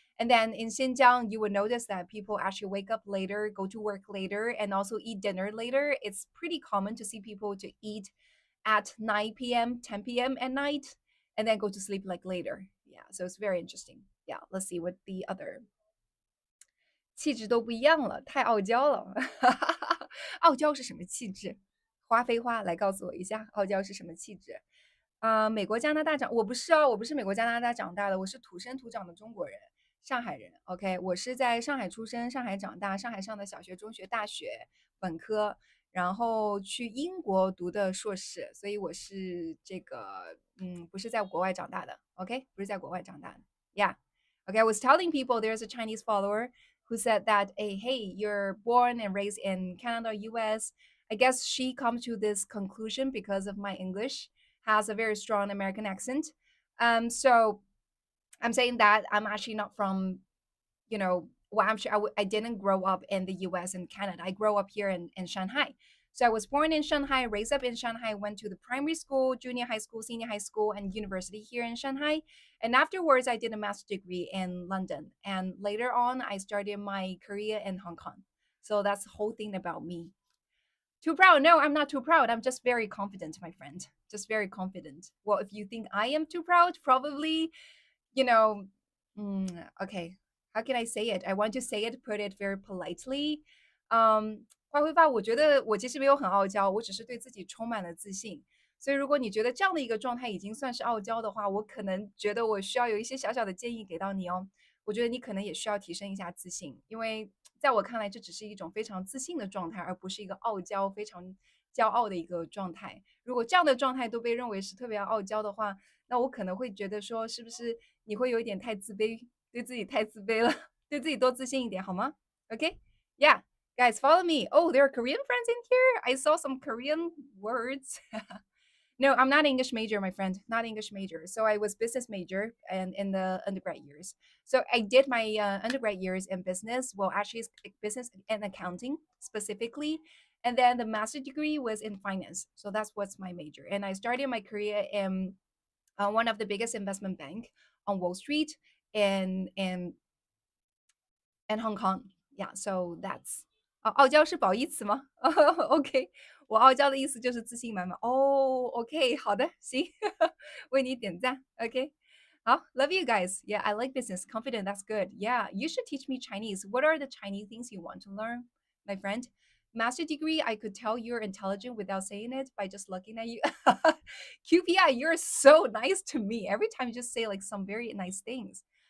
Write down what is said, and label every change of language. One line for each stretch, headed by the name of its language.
English: And then in Xinjiang, you would notice that people actually wake up later, go to work later, and also eat dinner later. It's pretty common to see people to eat at 9 p.m., 10 p.m. at night, and then go to sleep like later. Yeah, so it's very interesting. Yeah, let's see what the other
Chinese: 气质都不一样了，太傲娇了。傲娇是什么气质？花非花来告诉我一下，傲娇是什么气质？美国、加拿大我不是哦，我不是美国、加拿大长大的，我是土生土长的中国人，上海人。 OK，我是在上海出生，上海长大，上海上的小学、中学、大学、本科，然后去英国读的硕士，所以我是这个，不是在国外长大的。 OK，不是在国外长大的。
English: Yeah. Okay, I was telling people there's a Chinese follower who said that, hey, you're born and raised in Canada, US. I guess she comes to this conclusion because of my English has a very strong American accent. So I'm saying that I'm actually not from, well, I'm sure I didn't grow up in the US and Canada. I grew up here in Shanghai. So I was born in Shanghai, raised up in Shanghai, went to the primary school, junior high school, senior high school, and university here in Shanghai. And afterwards, I did a master's degree in London. And later on, I started my career in Hong Kong. So that's the whole thing about me. Too proud? No, I'm not too proud. I'm just very confident, my friend. Just very confident. Well, if you think I am too proud, probably, you know, okay. How can I say it? I want to say it, put it very politely.
Chinese: 花挥发，我觉得我其实没有很傲娇，我只是对自己充满了自信。所以，如果你觉得这样的一个状态已经算是傲娇的话，我可能觉得我需要有一些小小的建议给到你哦。我觉得你可能也需要提升一下自信，因为在我看来，这只是一种非常自信的状态，而不是一个傲娇、非常骄傲的一个状态。如果这样的状态都被认为是特别傲娇的话，那我可能会觉得说，是不是你会有一点太自卑，对自己太自卑了，对自己多自信一点好吗？
English: Okay, yeah, guys, follow me. Oh, there are Korean friends in here. I saw some Korean words. No, I'm not English major, my friend. Not English major. So I was business major and in the undergrad years. So I did my undergrad years in business. Well, actually, it's business and accounting specifically. And then the master degree was in finance. So that's what's my major. And I started my career in one of the biggest investment bank on Wall Street in Hong Kong. Yeah, so that's
Chinese: 傲娇是褒义词吗？OK，我傲娇的意思就是自信满满。哦，OK，好的，行，为你点赞。OK，
English: Oh, love you guys. Yeah, I like business. Confident, that's good. Yeah, you should teach me Chinese. What are the Chinese things you want to learn, my friend? Master degree, I could tell you're intelligent without saying it by just looking at you. QPI, you're so nice to me. Every time you just say like some very nice things.